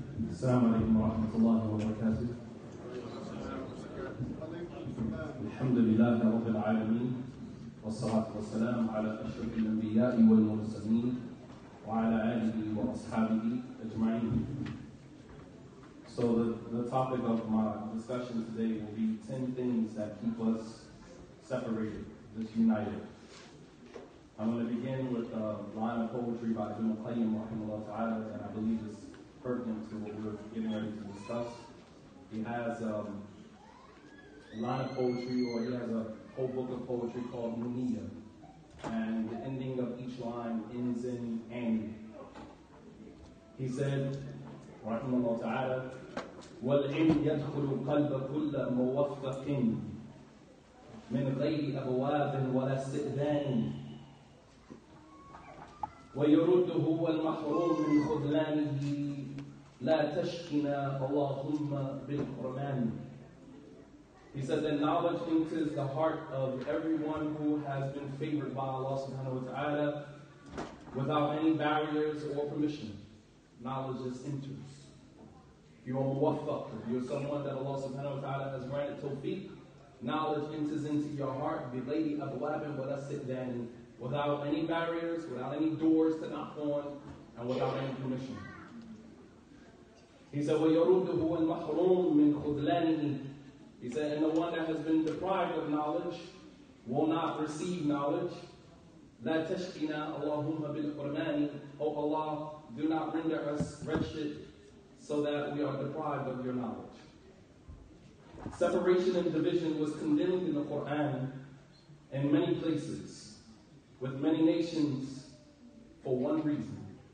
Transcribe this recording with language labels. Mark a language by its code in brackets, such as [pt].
[ar] السلام عليكم ورحمة الله وبركاته. الحمد لله رب العالمين والصلاة والسلام على أشرف الأنبياء والمرسلين وعلى آله وأصحابه أجمعين. [en] So the topic of my discussion today will be 10 things that keep us separated, disunited. I'm going to begin with a line of poetry by Ibn al-Qayyim rahimahullah ta'ala, and I believe it's pertinent to what we're getting ready to discuss. He has a line of poetry, or he has a whole book of poetry called Muniyya, and the ending of each line ends in Ani. He said, rahimahullah ta'ala, [ar] وَالْعِلْمْ يَدْخُلُ قَلْبَ كُلَّ مُوَفَّقٍ مِنْ غَيْرِ أَبْوَابٍ وَلَا اسْتِئْذَانٍ ويرده والمحروم من خذلانه لا تشكنا اللهم بالحرمان. [en] He said that knowledge enters the heart of everyone who has been favored by Allah subhanahu wa ta'ala without any barriers or permission. Knowledge just enters. If you're muwaffaq, if you're someone that Allah subhanahu wa ta'ala has granted tawfiq, knowledge enters into your heart [ar] بِغَيْرِ أَبْوَابٍ وَلَا اسْتِئْذَانٍ, [en] without any barriers, without any doors to knock on, and without any permission. He said, [ar] وَيَرُدُّهُ الْمَحْرُومُ مِنْ خُذْلَانِهِ. [en] He said, and the one that has been deprived of knowledge will not receive knowledge. [ar] لَا تَشْكِنَا اللَّهُمَّ بِالْحُرْمَانِ. [en] Oh Allah, do not render us wretched so that we are deprived of your knowledge. Separation and division was condemned in the Quran in many places, with many nations, for one reason.